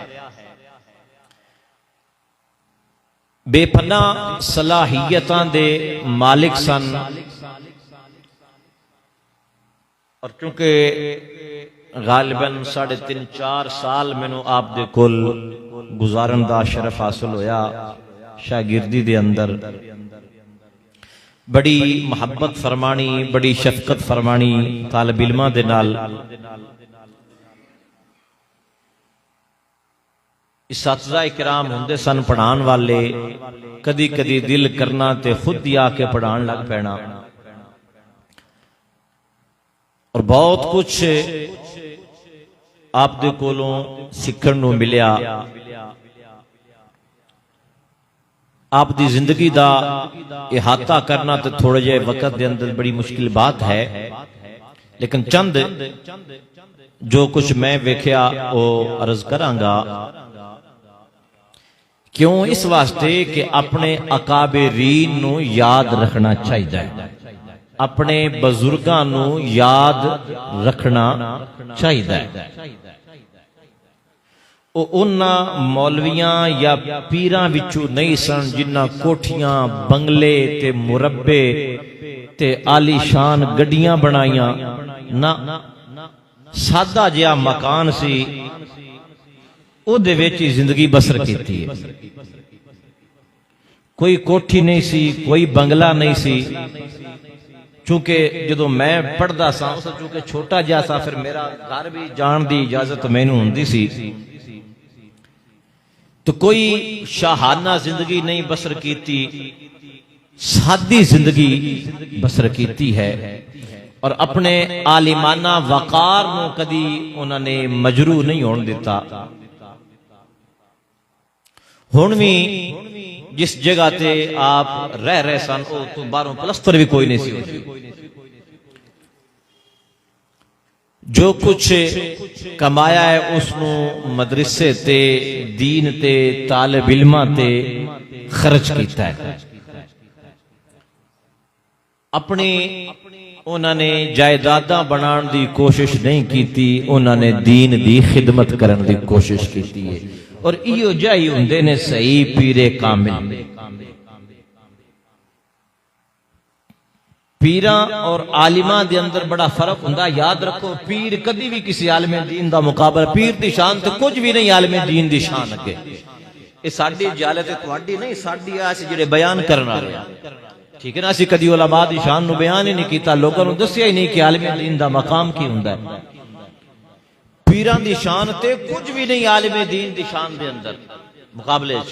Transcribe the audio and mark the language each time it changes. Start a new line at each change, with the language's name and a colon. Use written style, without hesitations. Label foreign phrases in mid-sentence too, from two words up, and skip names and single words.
Punjabi: بے پناہ صلاحیتاں دے مالک سن، اور چونکہ غالباً 3.5-4 سال مینوں آپ دے کل گزارن دا شرف حاصل ہویا شاگردی دے اندر، بڑی محبت فرمانی، بڑی شفقت فرمانی طالب علماں دے نال، اساتذہ کرام ہوندے سن پڑھان والے، کدی کدی دل کرنا تے خود ہی آ کے پڑھان لگ پینا، اور بہت کچھ آپ دے کولوں سکھن نو ملیا۔ آپ دی زندگی دا احاطہ کرنا تے تھوڑے جے وقت دے اندر بڑی مشکل بات ہے، لیکن چند جو کچھ میں ویکھیا وہ عرض کراں گا۔ کیوں؟ اس واسطے کہ اپنے اکابرین نو یاد رکھنا چاہیے، اپنے بزرگاں نو یاد رکھنا چاہیے۔ او انہاں مولویاں یا پیراں وچوں نہیں سن جنہاں کوٹھیاں، بنگلے تے مربے تے عالی شان گڈیاں بنائیاں، نہ سادہ جہا مکان سی، او دے وچ زندگی بسر کیتی ہے، کوئی کوٹھی نہیں سی، کوئی بنگلہ نہیں سی۔ چونکہ جدو میں پڑھدا سا چونکہ چھوٹا جہا سا، پھر میرا گھر بھی جان دی اجازت مینوں ہوندی سی، تو کوئی شاہانہ زندگی نہیں بسر کیتی، سادی زندگی بسر کیتی ہے، اور اپنے عالمانہ وقار نو کدی انہوں نے مجروح نہیں ہون دیتا۔ ہن بھی جس جگہ تے آپ رہ سن او تو باہروں پلستر بھی کوئی نہیں سی، جو کچھ کمایا ہے اس نو مدرسے تے دین تے طالب علماں تے خرچ کیتا ہے. اپنی انہوں نے جائیداداں بنان دی کوشش نہیں کیتی، انہوں نے دین دی خدمت کرن دی کوشش کیتی ہے. اور ایو جائی ہوندے نے صحیح پیر کامل. پیراں اور عالماں دے اندر بڑا فرق ہوندا. یاد رکھو پیر کدی بھی کسی عالم دین دا مقابلہ، پیر دی شان تے کچھ بھی نہیں عالم دین دی شان اگے. یہ ساڈی جہالت ہے، تہاڈی نہیں، ساڈی آس جڑے بیان کرن والے ہیں. ٹھیک ہے نا، اسی کدی علماء دی شان نو بیان ہی نہیں کیتا، لوگوں نو دسیا ہی نہیں کہ عالم دین دا مقام کی ہوندا ہے. پیران دی شان تے کچھ بھی نہیں عالم دین دی شان دے اندر مقابلے چ.